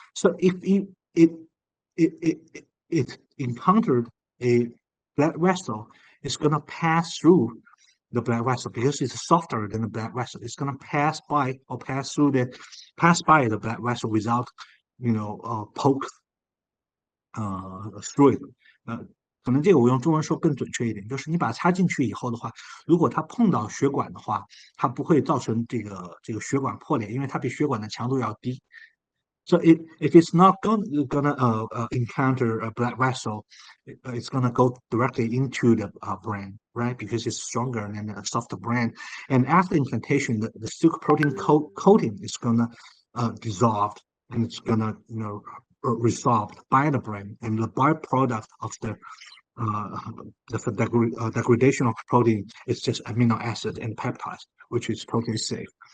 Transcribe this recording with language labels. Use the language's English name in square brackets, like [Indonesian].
[English] So if it encountered a blood vessel, it's going to pass through the blood vessel because it's softer than the blood vessel. It's gonna pass by or pass by the blood vessel without, poke through it。 [Chinese] 可能这个我用中文说更准确一点，就是你把它插进去以后的话，如果它碰到血管的话，它不会造成这个血管破裂，因为它比血管的强度要低。 [English] So if it's not gonna encounter a blood vessel, it's gonna go directly into the brain, right? Because it's stronger than a softer brain. And after implantation, the silk protein coating is gonna dissolve and it's gonna resolved by the brain, and the byproduct of uh, the degradation of protein is just amino acid and peptides, which is totally safe.